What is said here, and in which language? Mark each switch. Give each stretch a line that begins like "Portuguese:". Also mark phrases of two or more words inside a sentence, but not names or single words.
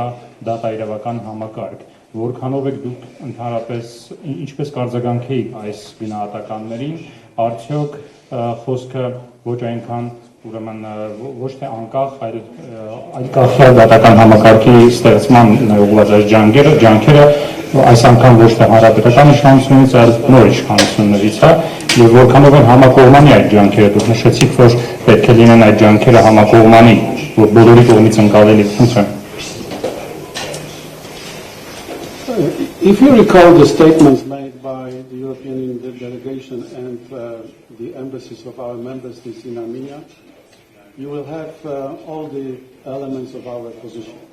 Armenian: դատաիրավական համակարգ։ Որքանով եք դուք ընդհանրապես ինչպես կարձագանքեիք այս գնահատականներին, արդյոք խոսքը ոչ այնքան ուրեմն ոչ թե անկախ, այլ կախյալ դատական համակարգի ստեղծման ուղղված այս ջանքերը այս անգամ ոչ թե հանրապետական իշխանություններից, այլ նոր իշխանություններից է, եւ որքանով են համակողմանի այդ ջանքերը, դուք նշեցիք, որ պետք է լինեն այդ ջանքերը համակողմանի, որ բոլորի կողմից ընկալելի։
English: If you recall the statements made by the European Union delegation and the embassies of our member states in Armenia, you will have all the elements of our position.